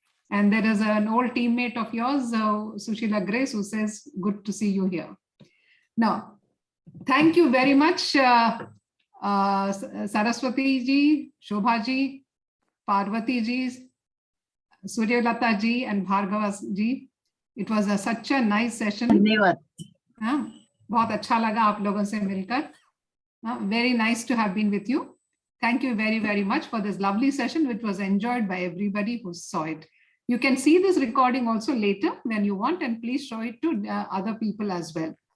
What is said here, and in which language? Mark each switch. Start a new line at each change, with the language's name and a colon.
English: And there is an old teammate of yours, Sushila Grace, who says, good to see you here. Now, thank you very much, Saraswati ji, Shobha ji, Parvati ji, Suryalata ji, and Bhargava ji. It was such a nice session.
Hindi: धन्यवाद. बहुत अच्छा लगा आप लोगों से मिलकर.
English: Very nice to have been with you. Thank you very, very much for this lovely session, which was enjoyed by everybody who saw it. You can see this recording also later when you want, and please show it to other people as well.